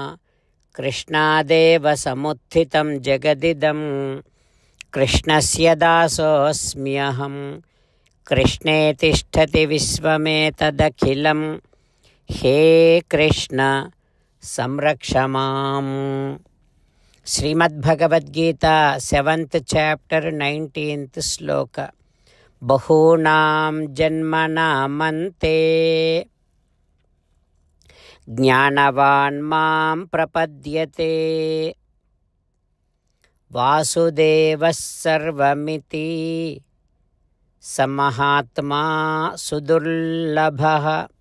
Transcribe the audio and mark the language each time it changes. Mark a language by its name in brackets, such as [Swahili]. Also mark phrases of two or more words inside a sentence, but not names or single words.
[Sanskrit] कृष्णदेव समुत्थितं जगदिदम्. कृष्णस्य दासोऽस्म्यहम्. कृष्णे तिष्ठति विश्वमेतदखिलम्. हे कृष्ण संरक्ष माम्. [English] Srimad Bhagavad Gita 7th chapter 19th sloka. [Sanskrit] बहूनां जन्मनामन्ते ज्ञानवान् मां प्रपद्यते वासुदेवः सर्वमिति स महात्मा सुदुर्लभः.